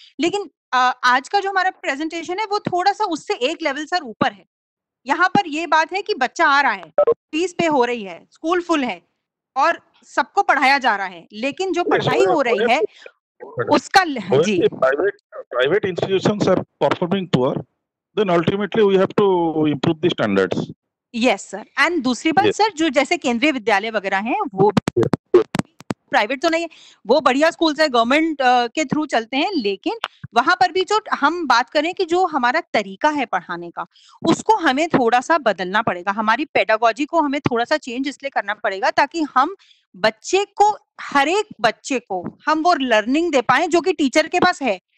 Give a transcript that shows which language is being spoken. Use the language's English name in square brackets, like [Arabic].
[Hindi] लेकिन आज का जो हमारा प्रेजेंटेशन है वो थोड़ा सा उससे एक लेवल सर ऊपर है। यहाँ पर ये बात है कि बच्चा आ रहा है, फीस पे हो रही है, स्कूल फुल है और सबको पढ़ाया जा रहा है, लेकिन जो पढ़ाई हो रही है उसका जी [English] private institutions are performing poor, then ultimately we have to improve the standards. Yes sir. [Hindi] And दूसरी बात सर, जो जैसे केंद्रीय विद्यालय वगैरह हैं वो प्राइवेट तो नहीं है, वो बढ़िया स्कूल्स है, गवर्नमेंट के थ्रू चलते हैं, लेकिन वहां पर भी जो हम बात करें कि जो हमारा तरीका है पढ़ाने का, उसको हमें थोड़ा सा बदलना पड़ेगा। हमारी पेडागोजी को हमें थोड़ा सा चेंज इसलिए करना पड़ेगा ताकि हम बच्चे को, हर एक बच्चे को हम वो लर्निंग दे पाए जो कि टीचर के पास है।